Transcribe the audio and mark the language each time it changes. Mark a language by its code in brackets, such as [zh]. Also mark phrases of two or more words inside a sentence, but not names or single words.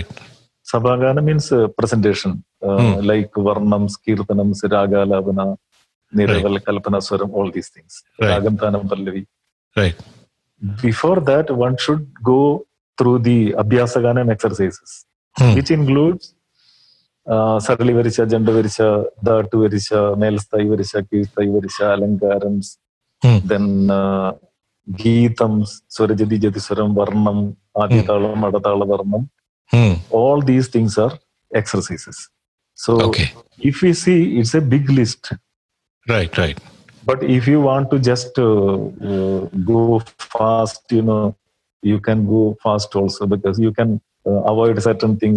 [en] Sabhaganam means presentation, like Varnam, Kirtanam, Raga, Lavana, Niraval, Kalpana, Swaram, all these things. Ragam, Tanam, Pallavi. Right. Before that, one should go through the Abhyasaganam exercises, which includes Sarli Varisha, Janda Varisha, Dhatu Varisha, Melsthai Varisha, Kirthai Varisha, Alankarams, then Geetams, Swarajadi Jatiswaram, Varnam, Aditalam, Adatala Varnam. All these things are exercises. So if we see, it's a big list. Right. But if you want to just go fast, you can go fast also, because you can avoid certain things.